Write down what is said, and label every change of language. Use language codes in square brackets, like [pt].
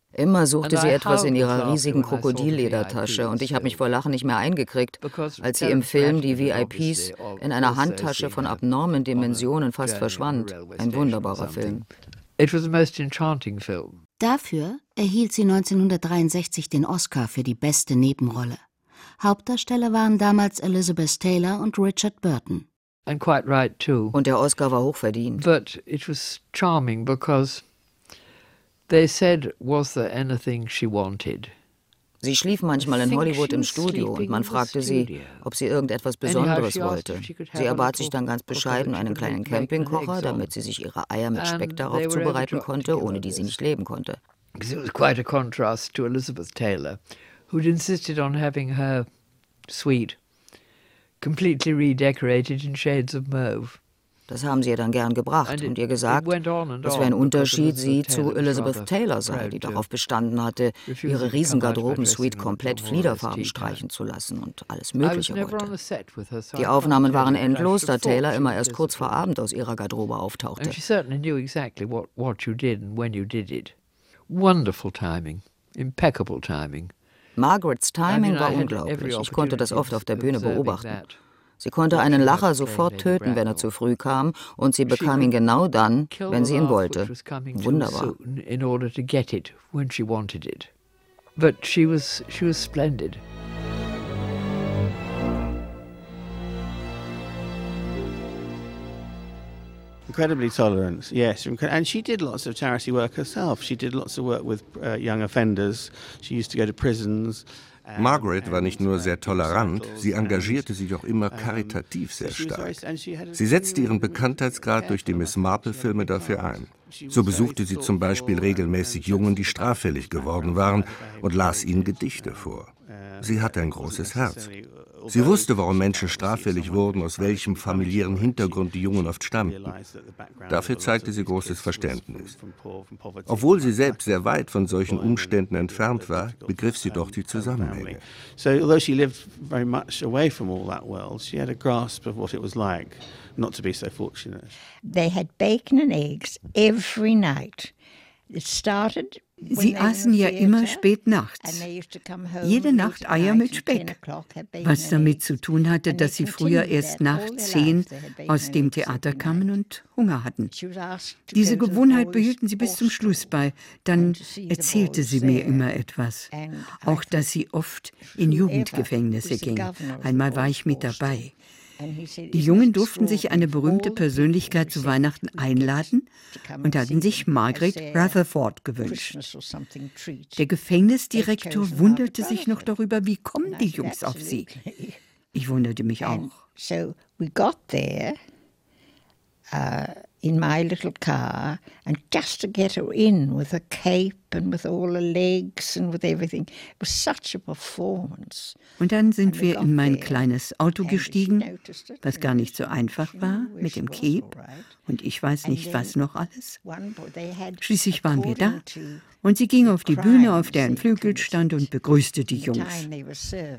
[de] Immer suchte sie etwas in ihrer riesigen Krokodilledertasche und ich habe mich vor Lachen nicht mehr eingekriegt, als sie im Film die VIPs in einer Handtasche von abnormen Dimensionen fast verschwand. Ein wunderbarer Film. [en] It was the most enchanting film. [de] Dafür erhielt sie 1963 den Oscar für die beste Nebenrolle. Hauptdarsteller waren damals Elizabeth Taylor und Richard Burton. [en] And quite right too. [de] Und der Oscar war hochverdient. [en] But it was charming because they said, was there anything she wanted? [de] Sie schlief manchmal in Hollywood im Studio und man fragte sie, ob sie irgendetwas Besonderes wollte. Sie erbat sich dann ganz bescheiden einen kleinen Campingkocher, damit sie sich ihre Eier mit Speck darauf zubereiten konnte, ohne die sie nicht leben konnte. [en] It was quite a contrast to Elizabeth Taylor, who'd insisted on having her suite completely redecorated in shades of mauve. [de] Das haben sie ihr dann gern gebracht und ihr gesagt, das wäre ein Unterschied, sie zu Elizabeth Taylor sei, die darauf bestanden hatte, ihre Riesengarderoben-Suite komplett fliederfarben streichen zu lassen und alles Mögliche wollte. Die Aufnahmen waren endlos, da Taylor immer erst kurz vor Abend aus ihrer Garderobe auftauchte. [en] Wonderful timing, impeccable timing. [de] Margarets Timing war unglaublich, ich konnte das oft auf der Bühne beobachten. Sie konnte einen Lacher sofort töten, wenn er zu früh kam, und sie bekam ihn genau dann, wenn sie ihn wollte. Wunderbar. [en] In order to get it when she wanted it. But she was splendid. Incredibly tolerant. Yes, and she did lots of charity work herself. She did lots of work with young offenders. She used to go to prisons. [de] Margaret war nicht nur sehr tolerant, sie engagierte sich auch immer karitativ sehr stark. Sie setzte ihren Bekanntheitsgrad durch die Miss Marple-Filme dafür ein. So besuchte sie zum Beispiel regelmäßig Jungen, die straffällig geworden waren, und las ihnen Gedichte vor. Sie hatte ein großes Herz. Sie wusste, warum Menschen straffällig wurden, aus welchem familiären Hintergrund die Jungen oft stammten. Dafür zeigte sie großes Verständnis. Obwohl sie selbst sehr weit von solchen Umständen entfernt war, begriff sie doch die Zusammenhänge. [en] So, although she lived very much away from all that world, she had a grasp of what it was like not to be so fortunate. They had bacon and eggs every night. It started. [de] Sie aßen ja immer spät nachts. Jede Nacht Eier mit Speck. Was damit zu tun hatte, dass sie früher erst nach 10 aus dem Theater kamen und Hunger hatten. Diese Gewohnheit behielten sie bis zum Schluss bei. Dann erzählte sie mir immer etwas. Auch, dass sie oft in Jugendgefängnisse ging. Einmal war ich mit dabei. Die Jungen durften sich eine berühmte Persönlichkeit zu Weihnachten einladen und hatten sich Margaret Rutherford gewünscht. Der Gefängnisdirektor wunderte sich noch darüber, wie kommen die Jungs auf sie. Ich wunderte mich auch. [en] So, we got there in my little car and just to get her in with a cape and with all her legs and with everything. It was such a performance. [de] Und dann sind wir in mein kleines Auto gestiegen, was gar nicht so einfach war, mit dem Cape und ich weiß nicht was noch alles. Schließlich waren wir da und sie ging auf die Bühne, auf deren Flügel stand, und begrüßte die Jungs.